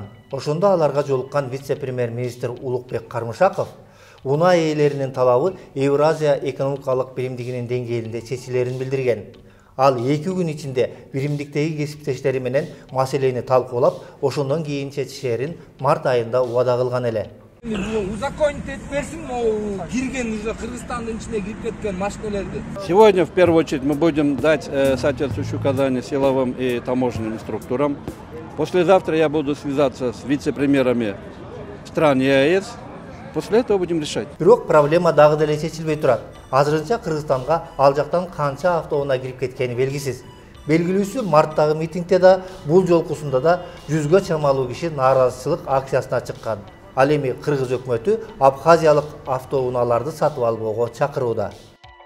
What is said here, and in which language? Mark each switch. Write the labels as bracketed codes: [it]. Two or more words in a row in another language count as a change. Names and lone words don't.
[ky] Ошондо аларга жолуккан вице-премьер-министр Улукбек Кармышаков унаа ээлеринин талабы Евразия экономикалык биримдигинин деңгээлинде чечилерин билдирген. Ал 2 күн ичинде биримдиктеги кесиптештери менен маселени талкуулап, ошондон кийин чечишерин март айында убада кылган эле. Узаконить этпесин, кирген уже Кыргызстандын ичине кирип кеткен машиналерди. [ru] Сегодня в первую очередь мы будем дать соответствующие указания силовым и таможенным структурам. Послезавтра я буду связаться с вице-премьерами стран ЕАЭС. После этого будем решать. [ky] Бирок проблема дагы деле чечилбей турат. Азырынча Кыргызстанга ал жактан канча автоунаа кирип кеткени белгисиз. Белгилүүсү марттагы митингде да, бул жолкусунда да 100гө чамалуу киши нааразычылык акциясына чыккан. Ал эми Кыргыз өкмөтү Абхазиялык автоунааларды сатып албоого чакырууда.